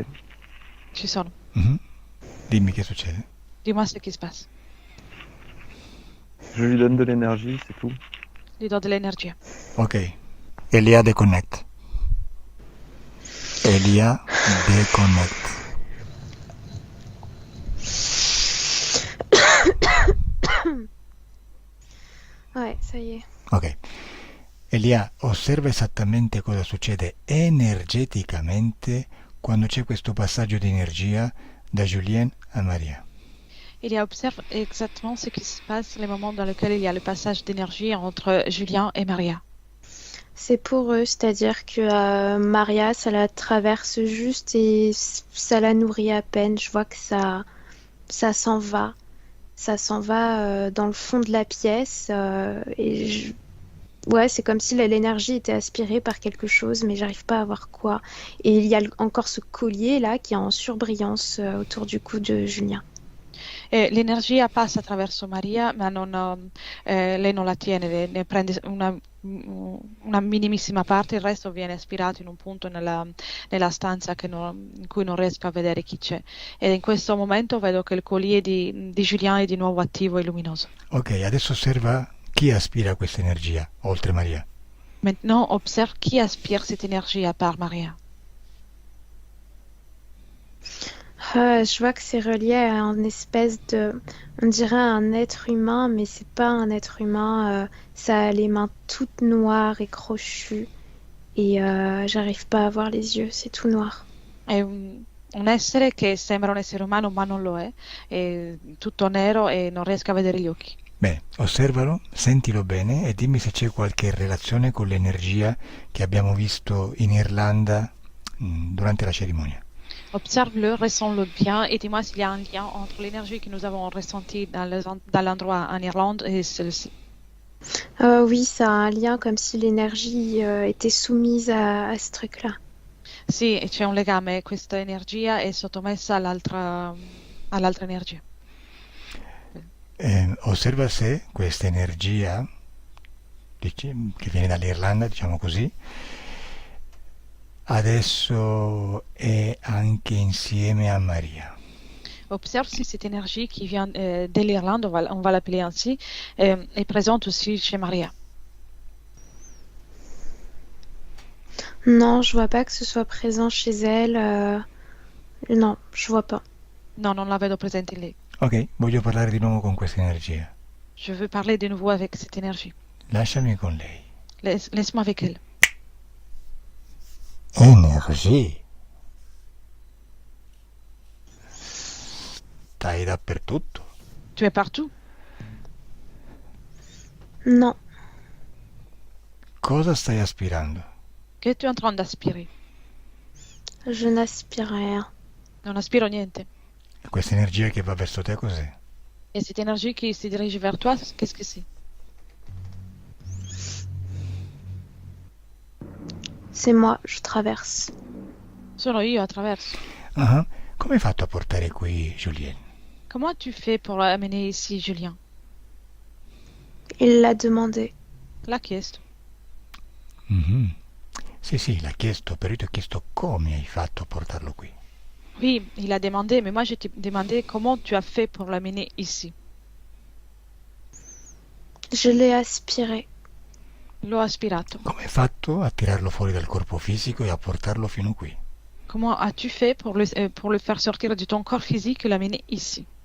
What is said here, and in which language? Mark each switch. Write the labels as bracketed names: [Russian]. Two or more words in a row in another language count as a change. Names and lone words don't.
[Italian] Ci sono. Mhm. Dimmi che succede. [French] Dis-moi ce qui se passe. Je lui donne de l'énergie, c'est tout. [Italian] Gli do dell'energia. [French] Ok. Elia deconnect. Elia deconnect. Ouais, ça y est. Ok. [Italian] Elia, osserva esattamente cosa succede energeticamente quando c'è questo passaggio di energia da Julien a Maria. [French] Il y a observe exactement ce qui se passe les moments dans lesquels il y a le passage d'énergie entre Julien et Maria. C'est pour eux, c'est-à-dire que Maria, ça la traverse juste et ça la nourrit à peine. Je vois que ça s'en va. Ça s'en va dans le fond de la pièce. Ouais, c'est comme si l'énergie était aspirée par quelque chose, mais j'arrive pas à voir quoi. Et il y a encore ce collier là qui est en surbrillance autour du cou de Julien. [Italian] E l'energia passa attraverso Maria, ma lei non la tiene, ne prende una minimissima parte, il resto viene aspirato in un punto nella stanza in cui non riesco a vedere chi c'è. E in questo momento vedo che il collier di Julien è di nuovo attivo e luminoso. Ok, adesso osserva chi aspira questa energia, oltre Maria. [French] Maintenant, observe qui aspire cette énergie à part Maria. Je vois que c'est relié à une espèce de, on dirait un être humain, mais c'est pas un être humain. Ça a les mains toutes noires et crochues, et j'arrive pas à voir les yeux, c'est tout noir. [Italian] È un essere che sembra un essere umano, ma non lo è tutto nero e non riesco a vedere gli occhi. Bene, osservalo, sentilo bene e dimmi se c'è qualche relazione con l'energia che abbiamo visto in Irlanda durante la cerimonia. [French] Observe-le, ressens-le bien et dis-moi s'il y a un lien entre l'énergie que nous avons ressentie dans l'endroit en Irlande et celle-ci. Oui, ça a un lien comme si l'énergie était soumise à ce truc-là. [Italian] Sì, c'è un legame, questa energia è sottomessa all'altra energia. Osserva se questa energia che viene dall'Irlanda, diciamo così, adesso è anche insieme a Maria. [French] Observe si cette énergie qui vient de l'Irlande, on va l'appeler ainsi, est présente aussi chez Maria. Non, je vois pas que ce soit présent chez elle. Non, je vois pas. [Italian] No, non la vedo presente in lei. Ok, voglio parlare di nuovo con questa energia. [French] Je veux parler de nouveau avec cette énergie. [Italian] Lasciami con lei. [French] Laisse-moi avec elle. [Italian] Energie. Stai dappertutto. [French] Tu es partout. Non, [Italian] Cosa stai aspirando? [French] Che tu es en train d'aspirer? je n'aspire rien. [Italian] Non aspiro niente. Questa energia che va verso te cos'è? [French] Et cette énergie qui se dirige vers toi, qu'est-ce que c'est? C'est moi, je traverse. [Italian] Sono io attraverso. Ah, come hai fatto a portare qui Julien? [French] Comment tu fais pour amener ici Julien? Il l'a demandé. [Italian] L'ha chiesto. Mhm. Sì, l'ha chiesto, però io ti ho chiesto come hai fatto a portarlo qui. [French] Oui, il a demandé, mais moi je t'ai demandé comment tu as fait pour l'amener ici. Je l'ai aspiré. [Italian] L'ho aspirato. Come hai fatto a tirarlo fuori dal corpo fisico e a portarlo fino qui? [French] Comment as-tu fait pour le faire sortir de ton corps physique et l'amener ici?